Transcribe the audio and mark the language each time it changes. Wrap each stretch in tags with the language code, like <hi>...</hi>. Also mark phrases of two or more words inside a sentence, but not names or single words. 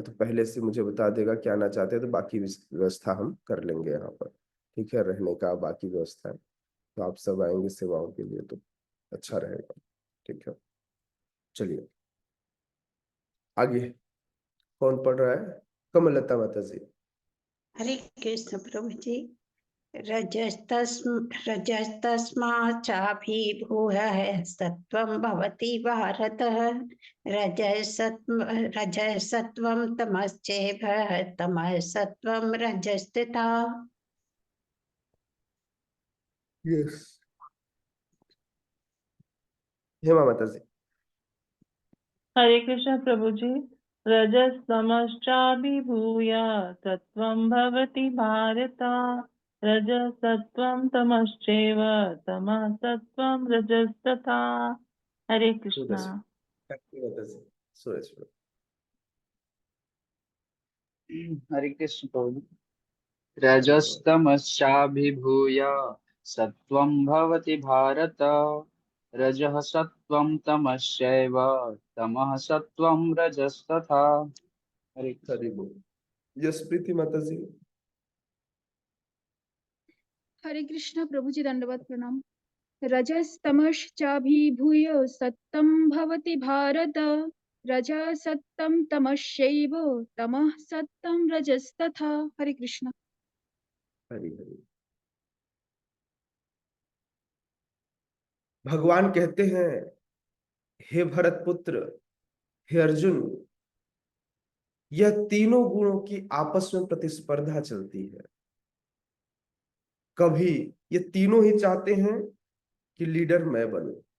<hi>तो पहले से मुझे बता देगा कि आना चाहते हैं, तो बाकी व्यवस्था हम कर लेंगे यहाँ पर, ठीक है? रहने का बाकी व्यवस्था है। तो आप सब आएंगे सेवाओं के लिए तो अच्छा रहेगा, ठीक है? चलिए आगे कौन पढ़ रहा है? कमलता माता जी। हरे कृष्ण प्रभु जी।</hi> <sa>रजस्तस्माच्चाभिभूय सत्वं भवति भारत। रजसत्वं तमश्चैव तमः सत्वं रजस्तथा।</sa> <hi>यस, हेमा माता जी। हरे कृष्ण प्रभु जी।</hi> <sa>रजस्तमश्चाभिभूय सत्वं भवति भारत। रजसत्वं तमश्चैव तमः सत्वं रजस्तथा।</sa> <hi>हरे कृष्णा। माता जी, सूरज। हरे कृष्ण प्रभु।</hi> <sa>रजस्तमश्चाभिभूय सत्वं भवति भारत। रजः सत्वं तमश्चैव तमः सत्वं रजस्तथा।</sa> <hi>हरे कृष्ण। हरि बोल। यस प्रीति माता जी। हरे कृष्ण प्रभु जी दंडवत प्रणाम।</hi> <sa>रजस्तमश्चाभिभूय सत्तं भवति भारत। रजः सत्तं तमश्चैव तमः सत्तं रजस्तथा।</sa> <hi>हरे कृष्ण। हरि हरि। भगवान कहते हैं, हे भरत पुत्र, हे अर्जुन, यह तीनों गुणों की आपस में प्रतिस्पर्धा चलती है। कभी ये तीनों ही चाहते हैं कि लीडर मैं बनूं।</hi>